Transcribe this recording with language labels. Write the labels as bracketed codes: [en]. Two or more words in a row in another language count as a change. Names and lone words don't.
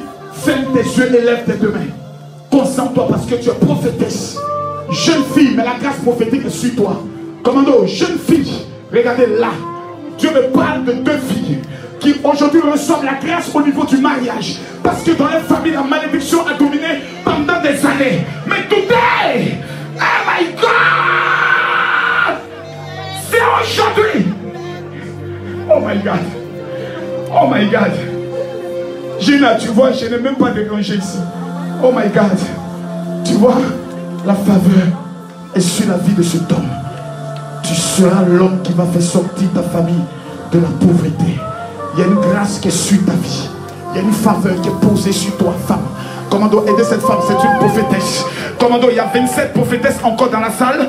[fr] Ferme tes yeux et lève tes deux mains. Concentre-toi parce que tu es prophétesse. Jeune fille, mais la grâce prophétique est sur toi. Commando, jeune fille, Regardez là. Dieu me parle de deux filles qui aujourd'hui reçoivent la grâce au niveau du mariage. Parce que dans leur famille, la malédiction a dominé pendant des années. [en] Mais today, oh my God, [fr] c'est aujourd'hui. [en] Oh my God. Oh my God. [fr] Gina, tu vois, je n'ai même pas dérangé ici. [en] Oh my God. [fr] Tu vois, la faveur est sur la vie de cet homme. Tu seras l'homme qui va faire sortir ta famille de la pauvreté. Il y a une grâce qui est sur ta vie. Il y a une faveur qui est posée sur toi, femme. Commando, aider cette femme, c'est une prophétesse. Commando, il y a 27 prophétesses encore dans la salle.